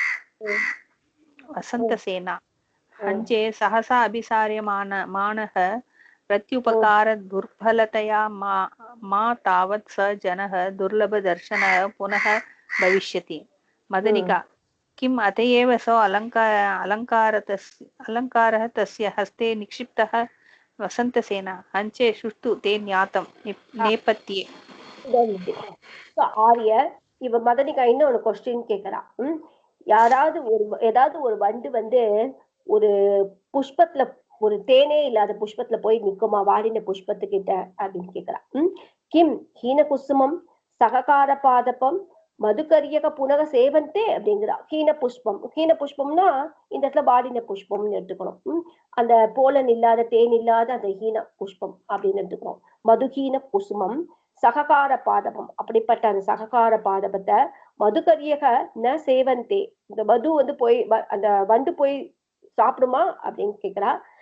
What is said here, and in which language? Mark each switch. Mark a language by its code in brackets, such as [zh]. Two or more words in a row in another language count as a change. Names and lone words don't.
[sa] वसन्तसेना हञ्चे सहसा अभिसार्यमाणः प्रत्युपकार दुर्बलतया मा तावत् स जनः दुर्लभदर्शनः पुनः भविष्यति मदनिका किम् अत एव सो अलङ्कारः तस्य हस्ते निक्षिप्तः वसन्तसेना हञ्चे सुष्ठु ते ज्ञातं नेपथ्ये [ta] ஆரிய இவ மதனிகா இன்னொரு கொஸ்டின் கேக்குறா ஏதாவது ஒரு வண்டு ஒரு புஷ்பத்துல ஒரு தேனே இல்லாத புஷ்பத்துல போய் நிக்குமா வாடின புஷ்பத்துக்கிட்ட அப்படின்னு கேக்குறா [sa] किं हीन कुसुमं सहकार पादपं मधुकरियक पुनक सेवन्ते [ta] அப்படிங்கிறா ஹீன புஷ்பம்னா இந்த இடத்துல வாடின புஷ்பம்னு எடுத்துக்கணும் அந்த போலன் இல்லாத தேன் இல்லாத அந்த ஹீன புஷ்பம் அப்படின்னு எடுத்துக்கணும் [sa] मधुहीन कुसुमं सहकार पादपं [ta] அப்படிப்பட்ட அந்த சககார பாதபத்தை [sa] मधुकरियक न सेवन्ते [ta] இந்த மது போய் அந்த வண்டு போய் சாப்பிடுமா அப்படின்னு கேக்குறா